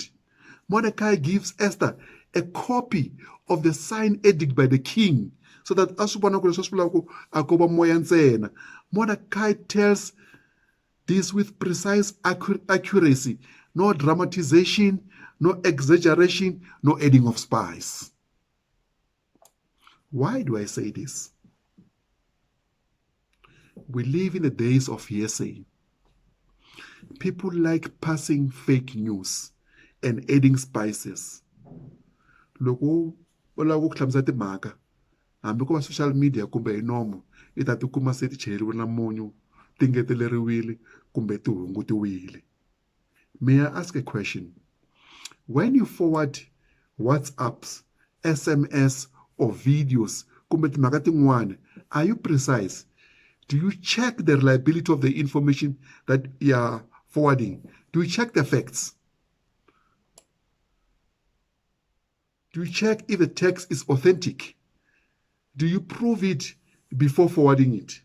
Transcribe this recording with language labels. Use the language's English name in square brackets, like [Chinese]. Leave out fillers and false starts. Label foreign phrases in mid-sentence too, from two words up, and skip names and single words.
[English] Mordecai gives Esther a copy of the signed edict by the king so that Mordecai tells this with precise accuracy, no dramatization, no exaggeration, no adding of spice. Why do I say this? We live in the days of hearsay. People like passing fake news and adding spices. [Tsonga] Loko u lava ku hlamusela timhaka hambi ku va [English] social media [Tsonga] kumbe hi nomo i ta tikuma se ti cheriwe na munyu ti ngeteleriwile kumbe ti hungutiwile. [English] May I ask a question? When you forward WhatsApps, SMS or videos [Tsonga] kumbe timhaka tin'wana, [English] are you precise? Do you check the reliability of the information that you are forwarding? Do you check the facts? Do you check if the text is authentic? Do you prove it before forwarding it?